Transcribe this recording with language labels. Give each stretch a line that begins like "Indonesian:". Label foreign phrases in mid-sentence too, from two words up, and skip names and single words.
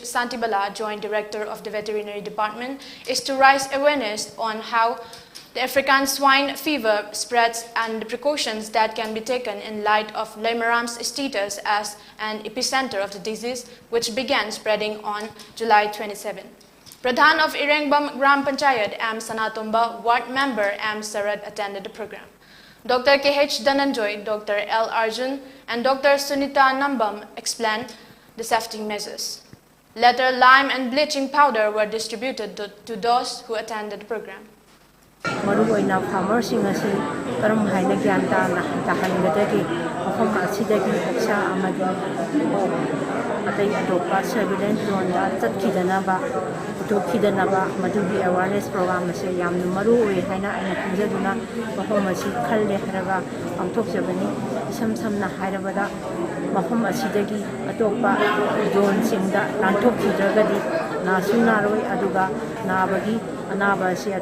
English: Santibala, Joint Director of the Veterinary Department, is to raise awareness on how the African swine fever spreads and the precautions that can be taken in light of Laimaram's status as an epicenter of the disease, which began spreading on July 27. Pradhan of Irengbam Gram Panchayat M. Sanatomba, Ward Member M. Sarad attended the program. Dr. K.H. Dhananjoy, Dr. L. Arjun, and Dr. Sunita Nambam explained the safety measures. Later, lime and bleaching powder were distributed to those who attended the program.
Manipuri: Maruoina farmersing asi karam haina gyan ta tahangadagi mafam asidagi hoksa amadi atai adopa
English: surveillance zone
Manipuri: da tatkidanaba utokhidanaba madugi
English: awareness program
Manipuri: ase yamnu maruoi haina aina khunjaduna mafam asi khalle haraga amthokjabani samna hairabada mafam asidagi atopa zone singda nanthokhidragadi nasunaroi aduga nabagi Annual